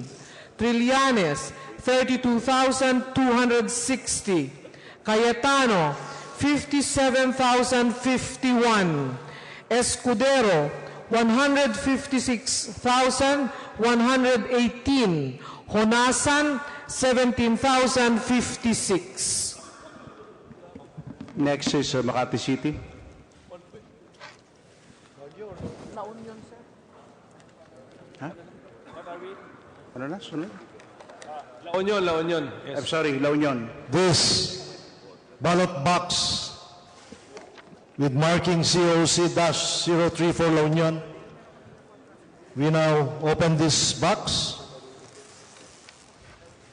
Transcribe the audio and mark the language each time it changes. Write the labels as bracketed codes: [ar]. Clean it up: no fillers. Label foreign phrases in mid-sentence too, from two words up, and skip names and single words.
[en] Trillanes, 32,260. Cayetano, 57,051. Escudero, 156,118. Honasan, 17,056. Next is Makati City. Huh? [tl] Ano na? Sunod? [en] La Union, La Union. Yes. I'm sorry, La Union. This ballot box with marking COC-03 for La Union. We now open this box.